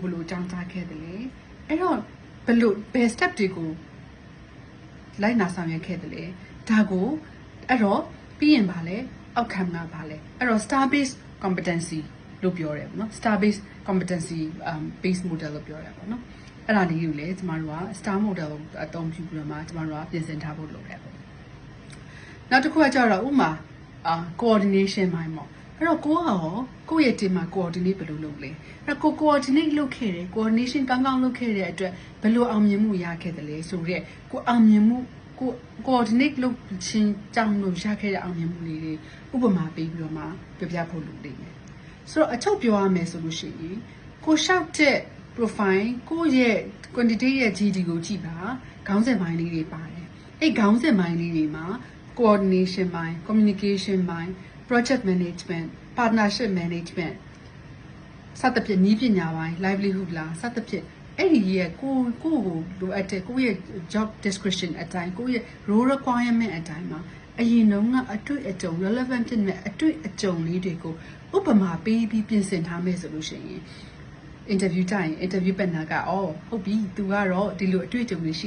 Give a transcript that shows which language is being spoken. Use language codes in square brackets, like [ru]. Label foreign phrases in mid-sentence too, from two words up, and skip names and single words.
[my] ယ်လိုကြောင်းကြားခဲ့တယ်လဲအဲ့တော့ဘယ် step တွေကိုလိုက်နာဆောင်ရွက်ခဲ့တယ်လဲဒါကိုအဲ့တော့ပြီးရင်ဗာလဲ outcome ကဗာလဲအဲ့တော့ [en] star based competency [my] လို့ပြောတယ်ပေါ့နော် [en] star based competency based model [my] လို့ပြောတယ်ပေါ့နော်အဲ့ဒါလေးကိုလည်းကျမတို့က [en] star model [my] ကိုအသုံးပြုပြီးတော့မှကျမတို့ကပြင်ဆင်ထားဖို့လိုတယ်ပေါ့နောက်တစ်ခုကကြတော့ဥမာ coordination ပိုင်းပေါ့အဲ့တော့ကိုယ့်ရဲ့ team မှာ coordinate ဘယ်လိုလုပ်လဲအဲ့တော့ကို coordinate လုပ်ခဲ့တယ် coordination ကောင်းကောင်းလုပ်ခဲ့တဲ့အတွက်ဘယ်လိုအောင်မြင်မှုရခဲ့တယ်လဲဆိုတော့ကိုအောင်မြင်မှုကို coordinate လုပ် ခြင်းကြောင့်လို့ရခဲ့တဲ့အောင်မြင်မှုလေးတွေဥပမာပေးပြီးတော့မှပြောပြဖို့လုပ်နေတယ်ဆိုတော့အချုပ်ပြောရမယ်ဆိုလို့ရှိရင်ကိုရှောက်တဲ့ profile ကိုရဲ့ quantity ရဲ့ GD ကိုကြည့်ပါခေါင်းစဉ်ပိုင်းလေးတွေပါတယ်အဲ့ခေါင်းစဉ်ပိုင်းလေးတွေမှာ coordination ပိုင်း communication ပိုင်း [en] project management partnership management [my] စသဖြင့်နည်းပညာပိုင်း livelihood လားစသဖြင့်အဲ့ဒီရဲ့ကိုလိုအပ်တဲ့ကိုရဲ့ [en] job description [my] အတိုင်းကို ရဲ့ [en] role requirement [my] အတိုင်းမှာအရင်တုန်းကအတွေ့အကြုံ relevant ဖြစ်နေအတွေ့အကြုံလေးတွေကိုဥပမာပေးပြီးပြင်ဆင်ထားမယ်ဆိုလို့ရှိရင် interview တိုင်း [en] interview panel [my] ကဟုတ်ပြီသူကတော့ဒီလိုအတွေ့အကြုံတွေရှိ